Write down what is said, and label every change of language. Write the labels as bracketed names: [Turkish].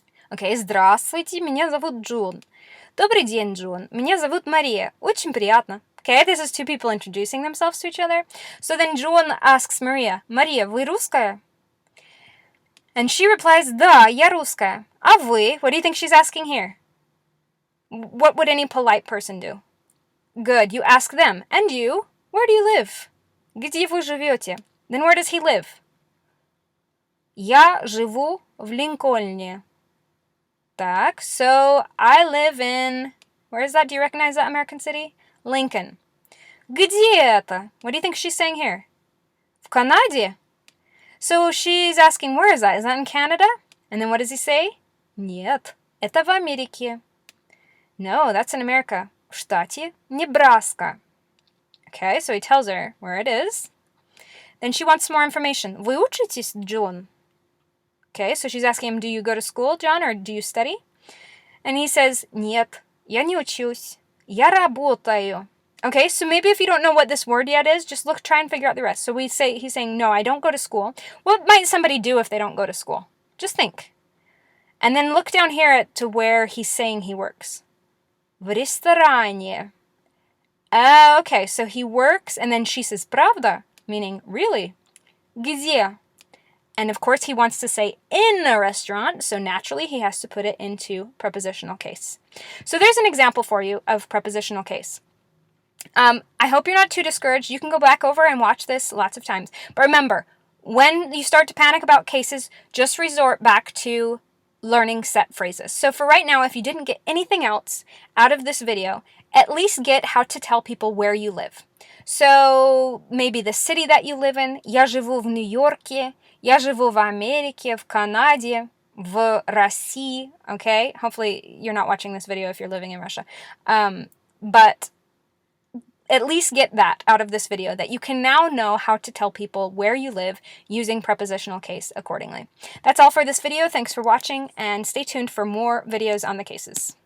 [English] Okay, [Russian] здравствуйте, меня зовут Джон. Добрый день, Джон. Меня зовут Мария. Очень приятно. [English] Okay, this is two people introducing themselves to each other. So then John asks Maria, Maria, [Russian] вы русская? [English] And she replies, [Russian] да, я русская. А вы? [English] What do you think she's asking here? What would any polite person do? Good, you ask them. And you? Where do you live? [Russian] Где вы живете? [English] Then where does he live? [Russian] Я живу в Линкольне. Так, [English] so I live in... Where is that? Do you recognize that American city? [Russian] Lincoln. Где это? [English] What do you think she's saying here? [Russian] В Канаде? [English] So she's asking, where is that? Is that in Canada? And then what does he say? [Russian] Нет, это в Америке. [English] No, that's in America. [Russian] В штате Небраска. [English] Okay, so he tells her where it is. Then she wants more information. [Russian] Вы учитесь, Джон? [English] Okay, so she's asking him, do you go to school, John, or do you study? And he says, [Russian] нет, я не учусь. Я работаю. [English] Okay, so maybe if you don't know what this word yet is, just try and figure out the rest. So he's saying, no, I don't go to school. What might somebody do if they don't go to school? Just think. And then look down here to where he's saying he works. [Russian] В ресторане. [English] Okay, so he works, and then she says, [Russian] правда? [English] Meaning, really? [Russian] Где? [English] And of course, he wants to say in a restaurant, so naturally he has to put it into prepositional case. So there's an example for you of prepositional case. I hope you're not too discouraged. You can go back over and watch this lots of times. But remember, when you start to panic about cases, just resort back to learning set phrases. So for right now, if you didn't get anything else out of this video, at least get how to tell people where you live. So maybe the city that you live in. [Russian] Я живу в Нью-Йорке. Я живу в Америке, в Канаде, в России. [English] Okay? Hopefully you're not watching this video if you're living in Russia. But at least get that out of this video, that you can now know how to tell people where you live using prepositional case accordingly. That's all for this video. Thanks for watching, and stay tuned for more videos on the cases.